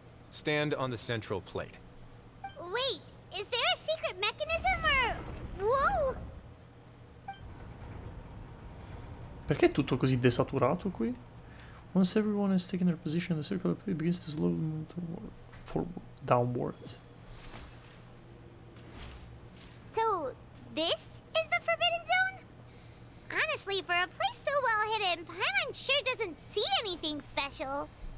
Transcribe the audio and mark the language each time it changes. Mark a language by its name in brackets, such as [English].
[English] Stand on the central plate. Wait, is there a secret mechanism or... Whoa! [Italian] Perché è tutto così desaturato qui? [English] Once everyone has taken their position, the circular plate begins to slowly move forward, downwards. So, this is the Forbidden Zone? Honestly, for a place so well hidden, Paimon sure doesn't see anything special.